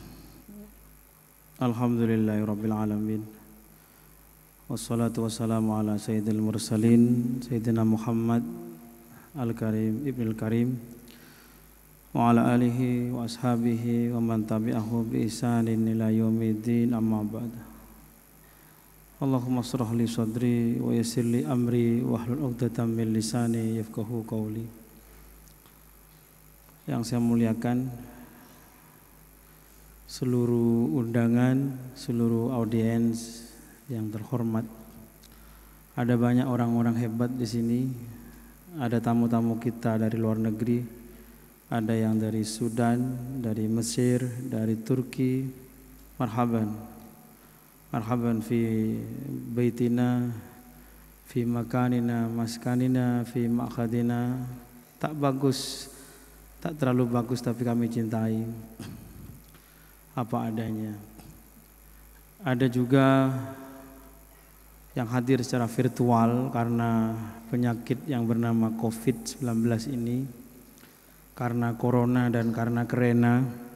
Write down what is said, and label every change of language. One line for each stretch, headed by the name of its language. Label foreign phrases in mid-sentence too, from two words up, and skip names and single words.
Arabic: الحمد لله رب العالمين والصلاة والسلام على سيد المرسلين سيدنا محمد الكريم ابن الكريم وعلى آله وأصحابه ومن تبعه بإحسان إلى يوم الدين أما بعد. اللهم اشرح لي صدري ويسر لي أمري واحلل عقدة من لساني يفقهوا قولي.
Indonesian: Yang saya muliakan, seluruh undangan, seluruh audiens yang terhormat. Ada banyak orang-orang hebat di sini. Ada tamu-tamu kita dari luar negeri. Ada yang dari Sudan, dari Mesir, dari Turki. Marhaban.
Arabic: مرحبا في بيتنا في مكاننا مسكننا في مأخذنا.
Indonesian: Tak bagus, tak terlalu bagus, tapi kami cintai apa adanya. Ada juga yang hadir secara virtual karena penyakit yang bernama COVID-19 ini, karena corona dan karena kerena.